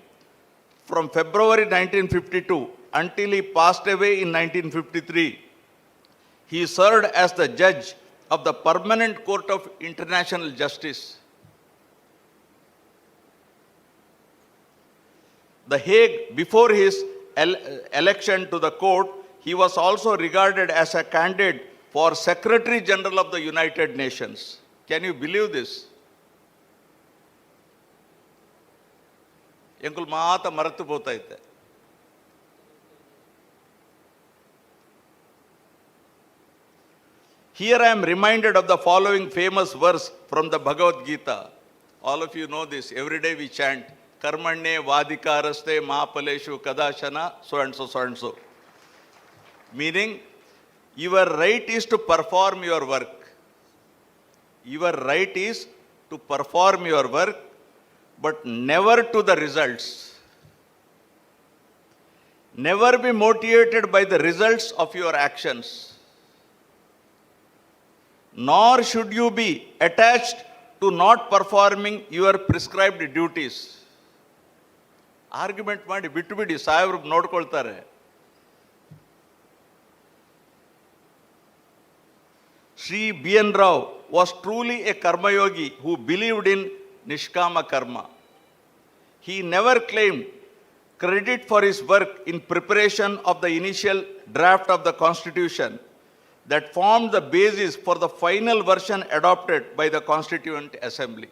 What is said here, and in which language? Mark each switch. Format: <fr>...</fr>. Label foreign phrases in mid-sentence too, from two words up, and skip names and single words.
<en>From February 1952 until he passed away in 1953, he served as the judge of the Permanent Court of International Justice. The Hague, before his election to the court, he was also regarded as a candidate for Secretary General of the United Nations. Can you believe this?</en> <tcy>ಎಂಕುಲ್ ಮಾತ</tcy> <kn>ಮರೆತು ಹೋಗ್ತೈತೆ.</kn> <en>Here I am reminded of the following famous verse from the Bhagavad Gita. All of you know this. Every day we chant,</en> <sa>कर्मण्ये वाधिकारस्ते माफलेषु कदाचन,</sa> <en>so and so, so and so. Meaning, your right is to perform your work. Your right is to perform your work, but never to the results. Never be motivated by the results of your actions. Nor should you be attached to not performing your prescribed duties.</en> <kn>Argument ಮಾಡಿ ಬಿಟ್ಟು ಬಿಡಿ, ಸಾಹೇಬ್ರು ನೋಡ್ಕೊಳ್ತಾರೆ.</kn> <en>Sri B.N. Rao was truly a karma yogi who believed in Nishkama Karma. He never claimed credit for his work in preparation of the initial draft of the Constitution that formed the basis for the final version adopted by the Constituent Assembly.</en>